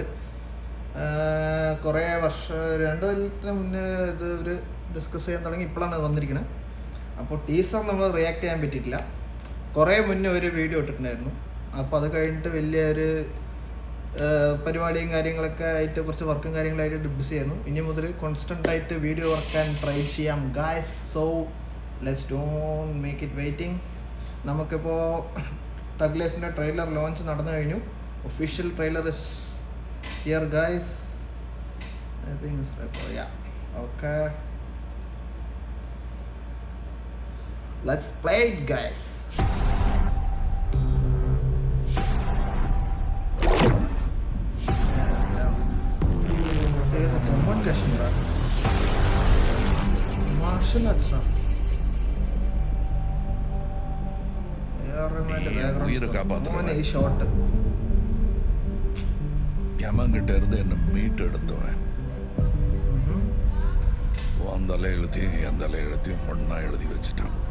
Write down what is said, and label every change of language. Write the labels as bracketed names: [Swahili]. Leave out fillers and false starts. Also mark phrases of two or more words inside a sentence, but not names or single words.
[Malayalam] കുറേ വർഷം 2 കൊല്ലത്തിന് മുന്നേ ഇത് ഒരു ഡിസ്കസ് ചെയ്യാൻ തുടങ്ങി, ഇപ്പോഴാണ് വന്നിരിക്കുന്നത്. അപ്പോൾ ടീസർ നമ്മൾ റിയാക്ട് ചെയ്യാൻ പറ്റിയിട്ടില്ല. കുറേ മുന്നേ ഒരു വീഡിയോ ഇട്ടിട്ടുണ്ടായിരുന്നു. അപ്പോൾ അത് കഴിഞ്ഞിട്ട് വലിയൊരു പരിപാടിയും കാര്യങ്ങളൊക്കെ ആയിട്ട് കുറച്ച് വർക്കും കാര്യങ്ങളായിട്ട് ബിസി ആയിരുന്നു. ഇനി മുതൽ കോൺസ്റ്റൻ്റ് ആയിട്ട് വീഡിയോ വർക്കാൻ ട്രൈ ചെയ്യാം ഗായ്സ്. [English] So let's don't make it waiting. [Malayalam] നമുക്കിപ്പോൾ തഗ് ലൈഫിൻ്റെ [English] trailer launch [Malayalam] നടന്നു കഴിഞ്ഞു. [English] Official trailer is here guys. I think it's record. Ya, okay, let's play it guys. Martial arts [Tamil] யமங்கிட்ட இருந்து என்ன மீட்டு எடுத்தவன். உன் தலை எழுத்தையும் என் தலை எழுத்தையும் ஒன்னா எழுதி வச்சுட்டான்.